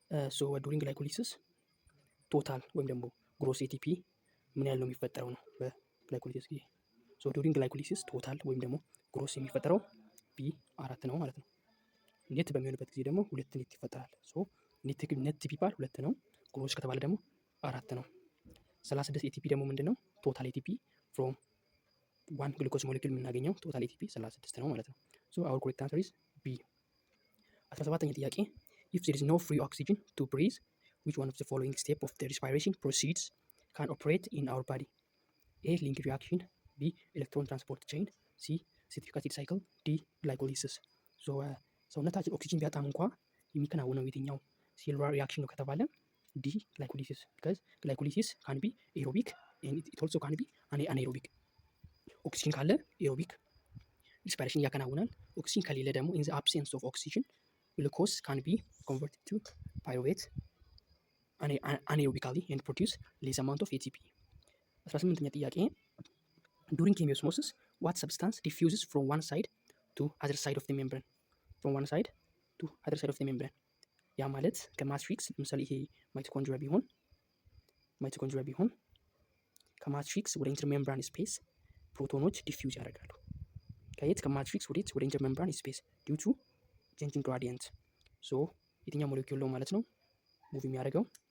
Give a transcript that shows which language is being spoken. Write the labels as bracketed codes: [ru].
[en] so during glycolysis [am] ቶታል ወይም ደግሞ ግሮስ ኤቲፒ ምን ያህል ነው የሚፈጠረው ነው በግላይኮሊሲስ ጊዜ። ሶ ዱሪንግ ግላይኮሊሲስ ቶታል ወይም ደግሞ ግሮስ የሚፈጠረው ቢ 4 ነው ማለት ነው። ኔት በሚሆንበት ጊዜ ደግሞ 2 ኔት ይፈጠራል። ሶ ኔት ቢባል 2 ነው፣ ግሮስ ከተባለ ደግሞ 4 ነው። 36 ኤቲፒ ደግሞ ምንድነው? ቶታል ኤቲፒ ፍሮም 1 ግሉኮዝ ሞሌኪል የምናገኘው ቶታል ኤቲፒ 36 ነው ማለት ነው። [en] ሶ አወር ኮሬክት አንሰር ኢዝ ቢ። [am] 17ኛ ጥያቄ [en] if there is no free oxygen to breathe which one of the following step of the respiration proceeds can operate in our body? A link reaction, B electron transport chain, C citric acid cycle, D glycolysis. [am] so ሰውነታችን ኦክሲጅን ቢያጣም እንኳ የሚከናወነው የትኛው ሴሉላር ሪአክሽን ነው ከተባለ ዲ glycolysis, [en] because glycolysis can be aerobic and it also can be anaerobic. [am] ኦክሲጅን ካለ ኤሮቢክ ሪስፓይሬሽን ያከናውናል። ኦክሲጅን ከሌለ ደግሞ [en] in the absence of oxygen glucose can be converted to pyruvate anaerobically and produce less amount of ATP. [am] 18ኛ ጥያቄ [en] during chemiosmosis what substance diffuses from one side to other side of the membrane? from one side to other side of the membrane [am] ያ ማለት ከማትሪክስ ለምሳሌ ይሄ ማይቶኮንድሪያ ቢሆን ከማትሪክስ ወደ ኢንተርሜምብራን ስፔስ ፕሮቶኖች ዲፊውዝ ያደርጋሉ። ከየት ከማትሪክስ ወደ ኢንተርሜምብራን ስፔስ ዲው ቱ ቼንጂንግ ግራዲየንት። ሶ የትኛው ሞሌኪውል ነው ማለት ነው ሙቭ የሚያደርገው?